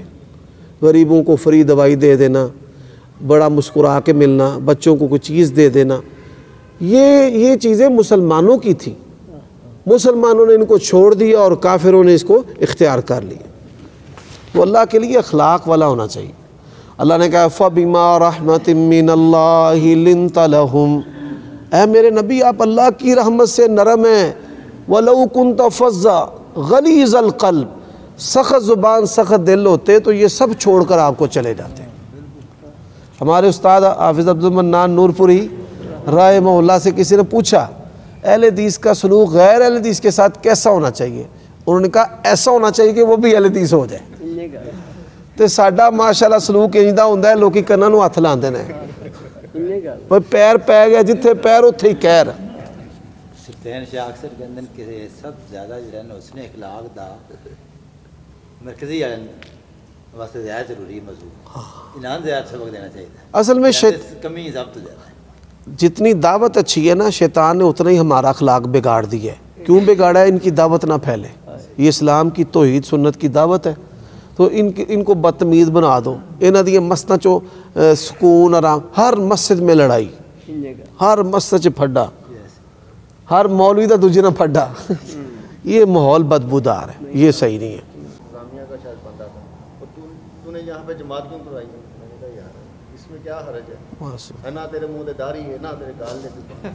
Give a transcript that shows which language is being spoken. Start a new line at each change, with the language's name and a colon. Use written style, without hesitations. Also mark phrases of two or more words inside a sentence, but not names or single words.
Urdu: غریبوں کو فری دوائی دے دینا، بڑا مسکرا کے ملنا، بچوں کو کوئی چیز دے دینا، یہ چیزیں مسلمانوں کی تھیں، مسلمانوں نے ان کو چھوڑ دیا اور کافروں نے اس کو اختیار کر لیا۔ وہ اللہ کے لیے اخلاق والا ہونا چاہیے۔
Arabic: اللہ نے کہا فَبِمَا رَحْمَةٍ مِّنَ اللَّهِ لِنْتَ لَهُمْ،
Urdu: اے میرے نبی آپ اللہ کی رحمت سے نرم ہیں۔
Arabic: وَلَوْ كُنْتَ فَظًّا غَلِيظَ الْقَلْبِ،
Urdu: سخت زبان سخت دل ہوتے تو یہ سب چھوڑ کر آپ کو چلے جاتے۔ ہمارے استاد حافظ عبدالمنان نور پوری رحمہ اللہ سے کسی نے پوچھا اہل حدیث کا سلوک غیر اہل حدیث کے ساتھ کیسا ہونا چاہیے؟ انہوں نے کہا ایسا ہونا چاہیے کہ وہ بھی اہل حدیث ہو جائے۔
Punjabi: تو ساڈا ماشاءاللہ سلوک انجدہ ہوندہ ہے، لوکی کناں نوں ہاتھ لاندے نے، پیر پہ گیا جتھے پیر اتھے ہی کہر۔ سلطان شاہ اکثر کہندے کہ سب زیادہ جڑا ہے حسن اخلاق دا مرکزی واسطے زیادہ ضروری موضوع، انہاں زیادہ سبق دینا چاہیے۔
Urdu: اصل میں
Punjabi: کمی سب تو زیادہ ہے۔
Urdu: جتنی دعوت اچھی ہے نا، شیطان نے اتنا ہی ہمارا اخلاق بگاڑ دی ہے۔ کیوں بگاڑا ہے؟ ان کی دعوت نہ پھیلے۔ یہ اسلام کی توحید سنت کی دعوت ہے. تو ان کو بدتمیز بنا دو.
Punjabi: انہاں دی مسجداں چو سکون آرام, ہر مسجد میں لڑائی, ہر مسجد چ پھڈا, ہر مولوی دا دوجے نہ پھڈا.
Urdu: یہ ماحول بدبودار ہے, یہ صحیح نہیں ہے. اسلامیہ کا شاید بندہ تھا, اور تو نے یہاں پہ جماعت کیوں کروائی؟ میں نے کہا یار اس میں کیا حرج ہے,
Punjabi: نہ تیرے منہ دے داڑھی ہے نہ تیرے گال دے.